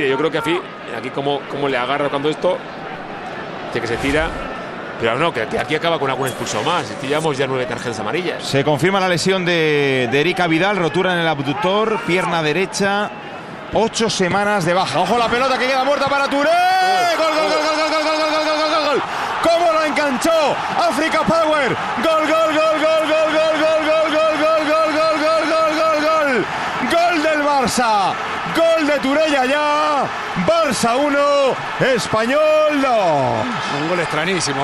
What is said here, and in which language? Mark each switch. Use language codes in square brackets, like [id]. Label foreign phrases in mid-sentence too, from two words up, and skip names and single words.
[es] Yo creo que aquí como le agarra cuando esto, que se tira. Pero no, que aquí acaba con algún expulso más. Llevamos ya 9 tarjetas amarillas. Se confirma la lesión de Erika Vidal, rotura en el abductor, pierna derecha, 8 semanas de baja. Ojo la pelota que queda muerta para Touré. Gol, gol, gol, gol, gol, gol, gol, gol, gol, gol, gol, gol. ¿Cómo lo enganchó? [en] Africa Power. [es] Gol, gol, gol, gol, gol, gol, gol, gol, gol, gol, gol, gol, gol, gol, gol, gol. Gol del Barça. Gol de Touré ya. Barça 1, Español 2. Un gol extrañísimo.